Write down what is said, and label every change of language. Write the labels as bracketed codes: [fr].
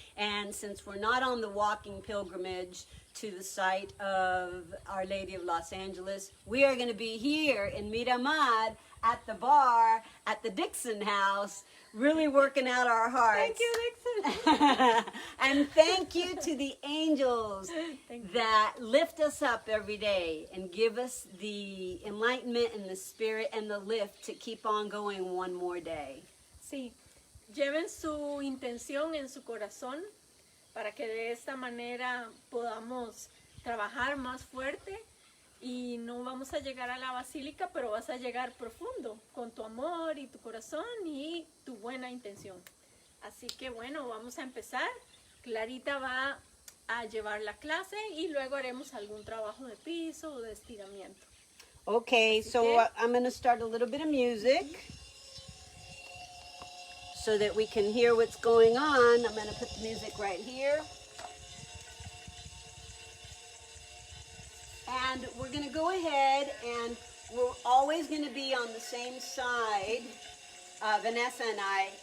[en] And since we're not on the walking pilgrimage to the site of Our Lady of Los Angeles, we are going to be here in Miramar at the bar at the Dixon House, really working out our hearts. thank you, Dixon. And thank you to the angels that lift us up every day and give us the enlightenment and the spirit and the lift to keep on going one more day. [es] Sí, lleven su intención en su corazón para que de esta manera podamos trabajar más fuerte y no vamos a llegar a la basílica, pero vas a llegar profundo con tu amor y tu corazón y tu buena intención. Así que bueno, vamos a empezar. Clarita va a llevar la clase y luego haremos algún trabajo de piso o de estiramiento. [en] Okay, so I'm going to start a little bit of music so that we can hear what's going on. I'm going to put the music right here. And we're going to go ahead and we're always going to be on the same side, Vanessa and I.